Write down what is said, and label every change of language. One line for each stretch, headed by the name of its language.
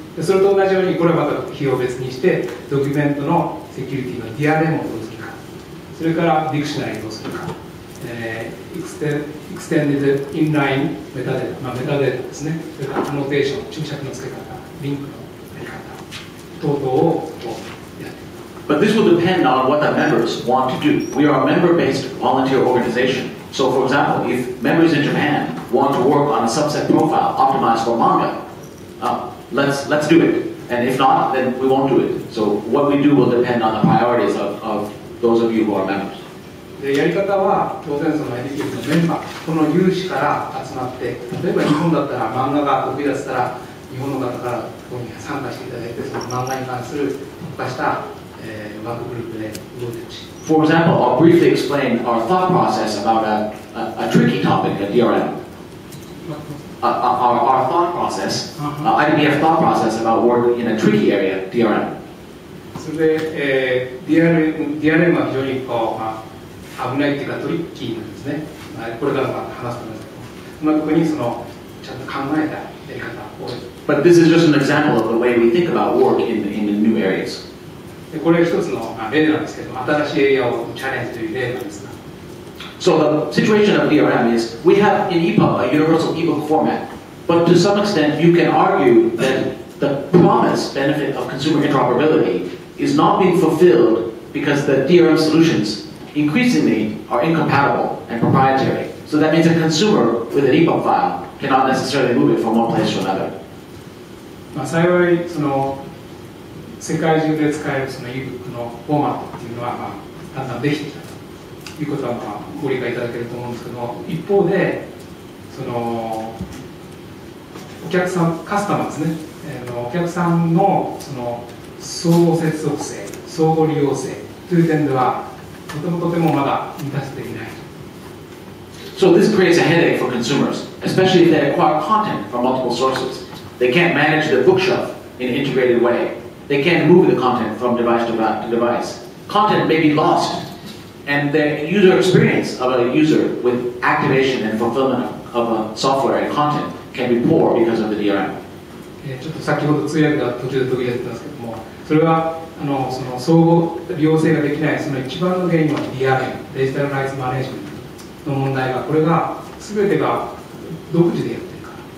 Japanese: でそれと同じように、これはまた費用別にして、ドキュメントのセキュリティの DRM をどうするか、それからディクショナリーをどうするか、エクステンディドインラインメタデータ、メタデータですね、それからアノテーション、注釈の付け方、リンクのやり方等々をやっていく。
English: But this will depend on what the members want to do. We are a member-based volunteer organization. So, for example, if members in Japan want to work on a subset profile optimized for manga, let's do it. And if not, then we won't do it. So, what we do will depend on the priorities of those of you who are members.
Japanese: でやり方は当然その IDPF のメンバー、この有志から集まって、例えば日本だったら漫画が得意だったら、日本の方からここに参加していただいて、その漫画に関する特化したワークグループで動いてほしい。
English: For example, I'll briefly explain our thought process about a tricky topic at DRM. Our thought process, IDPF thought process about work in a tricky area, DRM.
Japanese: それで、DRM は非常に危ないっていうかトリッキーなんですね。これから話すと思いますけど、そんなところにそのちゃんと考えたやり方を。
English: But this is just an example of the way we think about work in the new areas.
Japanese: これは一つの例なんですけど、新しいエリアをチャレンジという例なんですが。
English: So the situation of DRM is we have in EPUB a universal ebook format, but to some extent you can argue that the promised benefit of consumer interoperability is not being fulfilled because the DRM solutions increasingly are incompatible and proprietary. So that means a consumer with an EPUB file cannot necessarily move it from one place to another.
Japanese: 幸いその世界中で使えるその ebook のフォーマットっていうのはだんだんできてきたということはご理解いただけると思うんですけども、一方でそのお客さん、カスタマーですね、お客さんのその相互接続性、相互利用性という点ではとてもまだ満たせていない。
English: So this creates a headache for consumers, especially if they acquire content from multiple sources. They can't manage their bookshelf in an integrated way. They can't move the content from device to device. Content may be lost, and the user experience of a user with activation and fulfillment of software and content can be poor because of the DRM.
Japanese: ちょっと先ほど通訳が途中で途切れてたんですけども、それはその相互利用性ができないその一番の原因は DRM、デジタルライツマネジメントの問題が、これが全てが独自でやってるから。